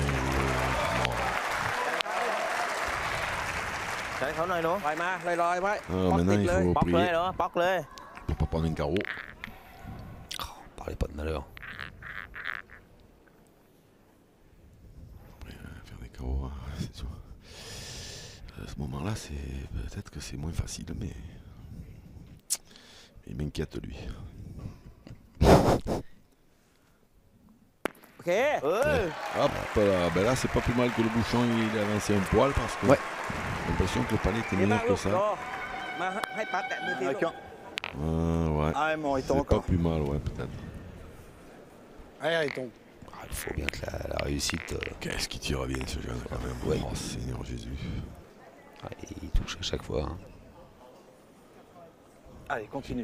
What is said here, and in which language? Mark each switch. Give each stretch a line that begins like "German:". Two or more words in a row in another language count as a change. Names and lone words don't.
Thai: ใช้เขาหน่อยเนาะ ปล่อยมาลอยๆไว้
French: Ah,
Thai: ป๊อกติด
French: maintenant, il
Thai: เลย
French: faut
Thai: ป๊อกเลย
French: prier
Thai: เนาะป๊อกเลย
French: pour pas prendre un carreau. Parlez pas de malheur. Faire des carreaux, hein, c'est sûr. À ce moment-là, peut-être que c'est moins facile, mais il m'inquiète lui.
Thai: โอเค เอ้ย
French: Hop là, ben là c'est pas plus mal que le bouchon, il a avancé un poil parce que Ouais. j'ai l'impression que le palais était
Thai: ดีมาก
French: meilleur
Thai: ลู
French: que
Thai: กร
French: ça.
Thai: อมาให้ปัดแตะมือทีลู
French: Avec
Thai: ก
French: un. Ouais, Ah, bon, il t'en c'est pas encore. plus mal, ouais, peut-être. Allez, allez tombe. Ah, il faut bien que la réussite. Qu'est-ce qui tire bien ce jeune quand même. Ouais. Oh Seigneur Jésus. Il touche à chaque fois. Hein. Allez, continue.